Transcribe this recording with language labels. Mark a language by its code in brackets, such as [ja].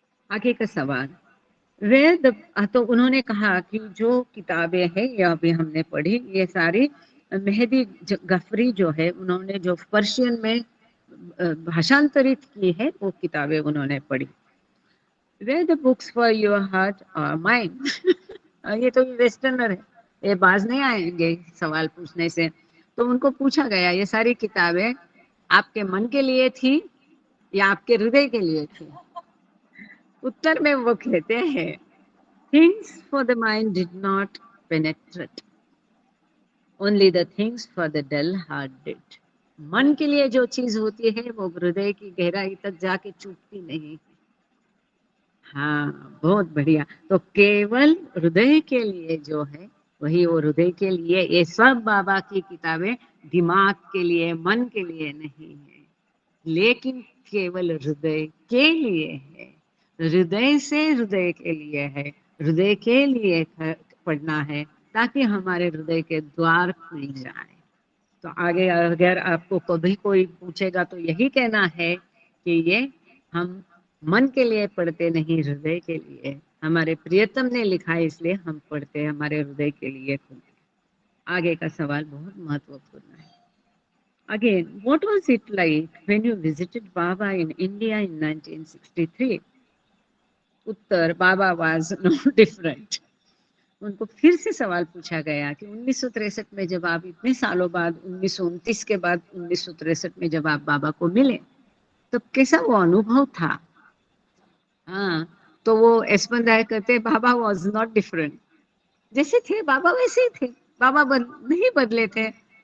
[hi] आगे का सवाल, तो उन्होंने कहा कि जो किताबें हैं ये अभी हमने पढ़ी, ये सारी मेहदी गफरी जो है, उन्होंने जो पर्शियन में भाषांतरित की है वो किताबें उन्होंने पढ़ी। [en] Read the books for your heart or mind. [hi] ये तो वेस्टर्नर है, ये बाज नहीं आएंगे सवाल पूछने से। तो उनको पूछा गया ये सारी किताबें आपके मन के लिए थी या आपके हृदय के लिए थी? उत्तर में वो कहते हैं [en] things for the mind did not penetrate, only the things for the dull heart did. [hi] मन के लिए जो चीज होती है वो हृदय की गहराई तक जाके चुभती नहीं। हाँ, बहुत बढ़िया। तो केवल हृदय के लिए जो है वही वो हृदय के लिए। ये सब बाबा की किताबें दिमाग के लिए, मन के लिए नहीं है, लेकिन केवल हृदय के लिए है। हृदय से हृदय के लिए है, हृदय के लिए पढ़ना है ताकि हमारे हृदय के द्वार खुल जाए। तो आगे अगर आपको कभी कोई पूछेगा तो यही कहना है कि ये हम मन के लिए पढ़ते नहीं, हृदय के लिए। हमारे प्रियतम ने लिखा है इसलिए हम पढ़ते हैं, हमारे हृदय के लिए। आगे का सवाल बहुत महत्वपूर्ण है। [en] Again, what was it like when you visited Baba in India in 1963? उत्तर, Baba was no different. [hi] उनको फिर से सवाल पूछा गया कि 1963 में जब आप इतने सालों बाद, 1929 के बाद 1963 में जब आप बाबा को मिले, तो कैसा वो अनुभव था? हाँ, तो वो एस्पंदाय कहते [en] Baba was not different, [hi] जैसे थे बाबा वैसे ही थे, बाबा नहीं बदले थे।